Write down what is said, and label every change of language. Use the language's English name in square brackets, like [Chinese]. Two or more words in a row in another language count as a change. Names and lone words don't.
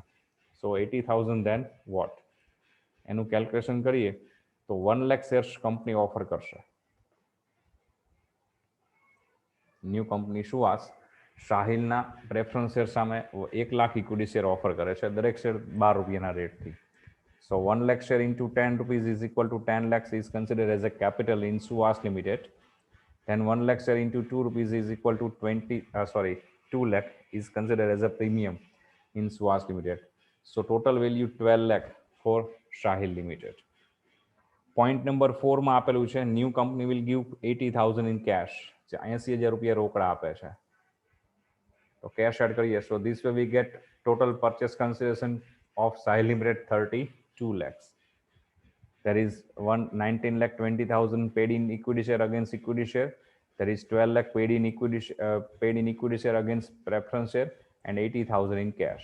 [English] So 80,000 then what, [Gujarati] એનું કેલ્ક્યુલેશન કરીએ તો 1 લાખ [English] shares company offer [Gujarati] કરશે. [English] new company [Gujarati] સુવાસ સાહિલના [English] preference share [Gujarati] સામે 1 લાખ [English] equity share offer [Gujarati] કરે છે, દરેક શેર 12 રૂપિયાના રેટથી. [English] So 1 lakh share into 10 rupees is equal to 10 lakhs is considered as a capital in Suhas Limited. Then 1 lakh share into 2 rupees is equal to 2 lakh is considered as a premium in Suhas Limited. So total value 12 lakh for Sahil Limited. Point number 4 [Gujarati] માં આપેલું છે [English] New company will give 80,000 in cash. [Gujarati] 80,000 રૂપિયા રોકડા આપે છે. [English] તો cash add કરીએ, so this way we get total purchase consideration of Sahil Limited 32 lakhs. There is 19,20,000 paid in equity share against equity share. There is 12 lakh paid in equity share against preference share, and 80,000 in cash.